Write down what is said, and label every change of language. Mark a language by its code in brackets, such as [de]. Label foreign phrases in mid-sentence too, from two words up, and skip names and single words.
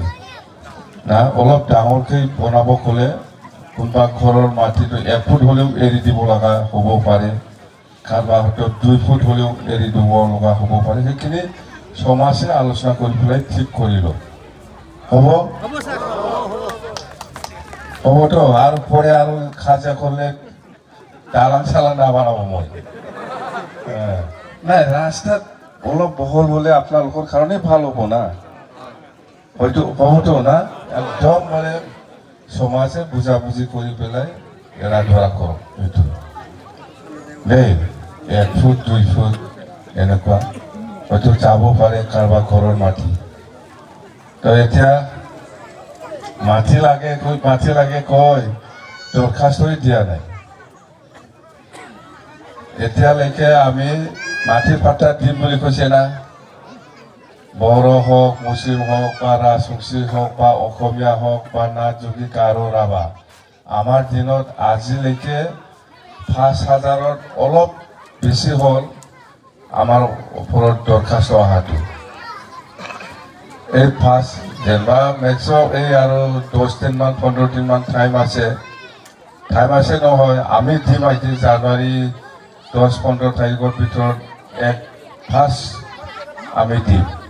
[as] না অলপ ডাঙৰকৈ বনাব ক'লে কোনোবা ঘৰৰ মাটিটো 1 ফুট হ'লেও এৰি দিব লগা হ'ব পাৰে কাৰোবাৰ হয়তো 2 ফুট হ'লেও এৰি দিব লগা হ'ব পাৰে সেইখিনি সমাজে আলোচনা কৰি পেলাই ঠিক কৰি লওক হ'বতো আৰু পৰে আৰু খাজা করলে দালান চালান না বানাবো মই নাই রাস্তাত অলপ বহল হলে আপনালোকৰ কাৰণে ভাল হ'ব না হয়তো হ'বতো না একদম মানে সমাজে বুঝাবুঝি কৰি পেলাই এৰা ধৰা কৰক এইটো দেই 1 ফুট 2 ফুট এনেকুৱা হয়তো যাব পাৰে কাৰোবাৰ ঘৰৰ মাটি তো এতিয়া মাটি লাগে কয় দৰখাস্তই দিয়া নাই এতিয়ালৈকে আমি মাটিৰ পাট্টা দিম বুলি কৈছে না [bn] বড়ো হোক মুসলিম হোক বা রাজবংশী হোক [as] বা অসমীয়া হোক বা নাথযোগী গাৰো ৰাভা আমাৰ দিনত আজিলৈকে 5,000ত অলপ বেছি হ'ল আমাৰ ওপৰত দৰখাস্ত অহাটো এই ফাৰ্ষ্ট যেনিবা মেক্সিমাম এই আৰু 10 দিনমান 15 দিনমান টাইম আছে নহয় আমি দিম আজি জানুৱাৰী 10-15 তাৰিখৰ ভিতৰত এক ফাৰ্ষ্ট আমি দিম